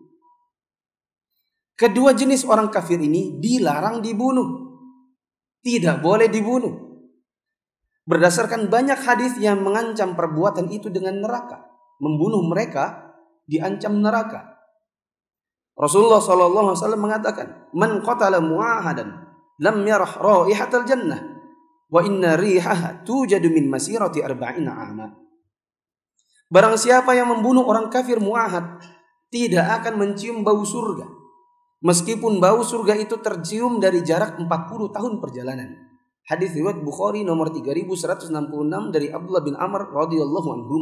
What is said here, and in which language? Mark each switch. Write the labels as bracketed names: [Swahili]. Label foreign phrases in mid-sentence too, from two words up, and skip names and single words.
[Indonesian] Kedua jenis orang kafir ini dilarang dibunuh. Tidak boleh dibunuh. Berdasarkan banyak hadis yang mengancam perbuatan itu dengan neraka. Membunuh mereka diancam neraka. Rasulullah SAW mengatakan, [Arabic] "مَن قَتَلَ مُعاهَدًا لَمْ يَرَحْ رائِحَةَ الجَنَّةِ وَإِنَّ رِيحَها تُوجَدُ مِن مَسِيرَةِ أَرْبَعِينَ عامًا." [Indonesian] Barang siapa yang membunuh orang kafir mu'ahad tidak akan mencium bau surga, meskipun bau surga itu tercium dari jarak 40 tahun perjalanan. Hadis riwayat Bukhari nomor 3166 dari Abdullah bin Amr [Arabic] رضي الله عنهما.